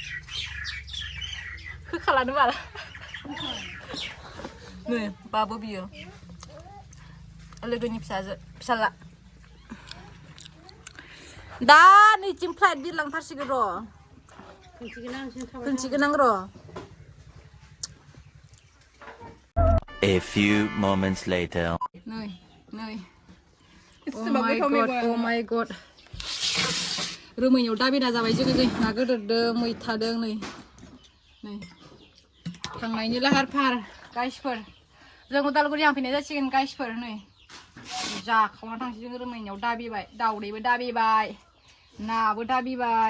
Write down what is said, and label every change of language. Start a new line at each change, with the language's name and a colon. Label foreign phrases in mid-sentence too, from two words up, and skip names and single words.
Bodo: होखालानो बाला नै बाबु बियो लोगोनि फिसाला दा नैथिं फ्लाइट बिरलांथारसिगोन र' खोनसिगोन आं र'
English: A few moments later.
Bodo: नै
English: oh my god
Bodo: रोमैनायाव दाबिना जाबाय जोङो नै ना गोदोरदों मैथादों नै थांनायनि लाहार फाहार गाइसफोर जों उदालगुरि फैनाय जासिगोन गाइसफोर नै जाखावना थांसै जों रोमैनायाव दाबिबाय दाउदैबो दाबिबाय नाबो दाबिबाय